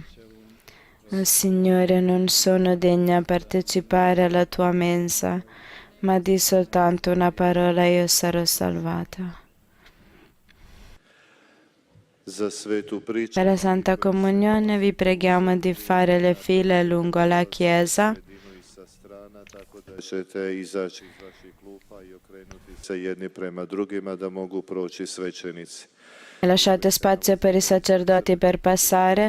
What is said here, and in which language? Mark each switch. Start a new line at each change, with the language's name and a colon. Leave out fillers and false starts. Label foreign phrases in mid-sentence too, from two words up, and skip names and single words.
Italian: Oh, Signore, non sono degna di partecipare alla tua mensa, ma di soltanto una parola io sarò salvata. Per la Santa Comunione vi preghiamo di fare le file lungo la Chiesa.
Croatian: Ćete izaći iz vaših klupa i okrenuti se jedni prema drugima da mogu proći svećenici.
Italian: Lasciate spazio per i sacerdoti per passare.